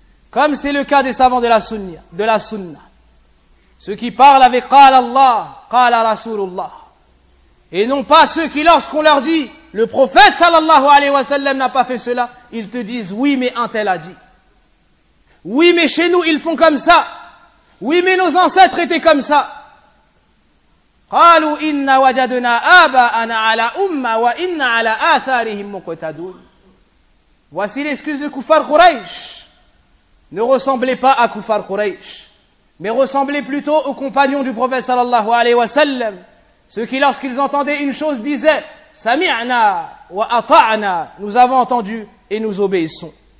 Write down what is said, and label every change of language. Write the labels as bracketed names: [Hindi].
[French] Comme c'est le cas des savants de la sunna. Ceux qui parlent avec [Arabic] qala Allah, qala Rasulullah. [French] Et non pas ceux qui, lorsqu'on leur dit, le prophète [Arabic] sallallahu alayhi wa sallam [French] n'a pas fait cela, ils te disent, oui mais un tel a dit. Oui mais chez nous ils font comme ça. Oui mais nos ancêtres étaient comme ça. [Arabic] قالوا إن وجدنا آباءنا على أمة وإن على آثارهم مقتدون. [French] Voici l'excuse de Kuffar Quraysh. Ne ressemblez pas à Kuffar Quraysh, mais ressemblez plutôt aux compagnons du prophète [Arabic] sallallahu alayhi wa sallam, [French] ceux qui lorsqu'ils entendaient une chose disaient [Arabic] Sami'na wa ata'na, [French] nous avons entendu et nous obéissons.